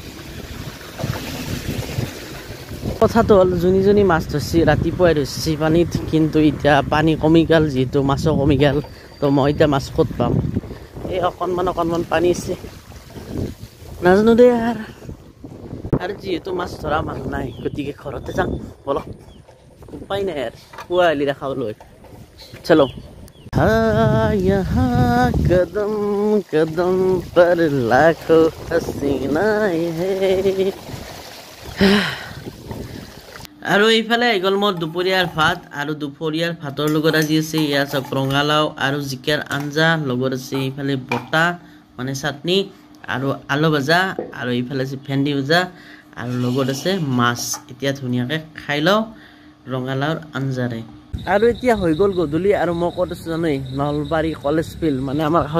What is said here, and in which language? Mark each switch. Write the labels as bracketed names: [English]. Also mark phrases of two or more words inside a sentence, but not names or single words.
[Assamese] কথাটো হ'ল জুনি মাছ ধৰছি ৰাতিপুৱাই ধৰছি পানীত কিন্তু এতিয়া পানী কমি গ'ল যেহেতু মাছো কমি গ'ল তো মই এতিয়া মাছ ক'ত পাম এই অকণমান পানী আছে নাজানো দে আৰু যেহেতু মাছ ধৰা মানুহ নাই গতিকে ঘৰতে যাম বলক [Hindi] उपाय नहीं यार हुआ ली रखा लोग चलो हाँ यहाँ कदम कदम पर लाखों हसीनाएं हैं [Assamese] আৰু এইফালে গল মোৰ দুপৰীয়াৰ ভাত আৰু দুপৰীয়াৰ ভাতৰ লগত আজি আছে ইয়া সব ৰঙালাও আৰু জিকাৰ আঞ্জা লগত আছে এইফালে বটা মানে চাটনি আৰু আলু ভাজা আৰু এইফালে আছে ভেন্দি ভাজা আৰু লগত আছে মাছ এতিয়া ধুনীয়াকৈ খাই লও ৰঙালাওৰ আঞ্জাৰে আৰু এতিয়া হৈ গল গধূলি আৰু মই ক'ত আছো জানো নলবাৰী কলেজ ফিল্ড মানে আমাৰ কাষত